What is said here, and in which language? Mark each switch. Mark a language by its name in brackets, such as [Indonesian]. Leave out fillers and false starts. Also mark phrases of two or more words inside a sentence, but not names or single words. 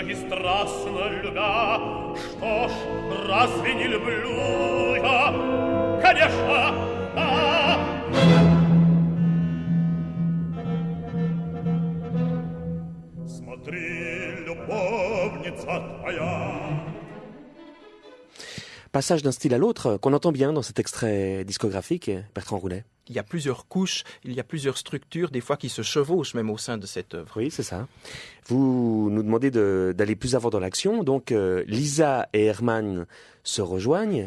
[Russian] и страстно любя, что ж, разве не люблю я? Конечно, да. Смотри, любовница твоя. [French] Passage d'un style à l'autre qu'on entend bien dans cet extrait discographique, Bertrand Roulet. Il y a plusieurs couches, il y a plusieurs structures, des fois qui se chevauchent même au sein de cette œuvre. Oui, c'est ça. Vous nous demandez d'aller plus avant dans l'action. Donc, Lisa et Hermann se rejoignent.